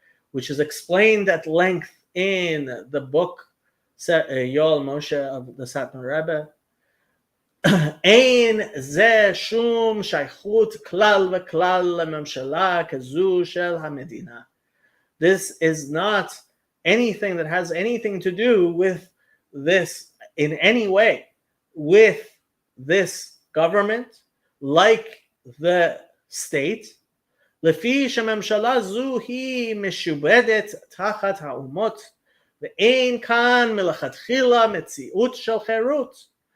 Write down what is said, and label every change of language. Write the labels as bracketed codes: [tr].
[en] Which is explained at length in the book Yoel Moshe of the Satmar Rebbe. [he] אין זה שום שייכות כלל וכלל לממשלה כזו של המדינה. [en] This is not anything that has anything to do with this in any way with this government, like the state. [he] לפי שהממשלה זו היא משובדת תחת האומות, ואין כאן מלכתחילה מציאות של חירות.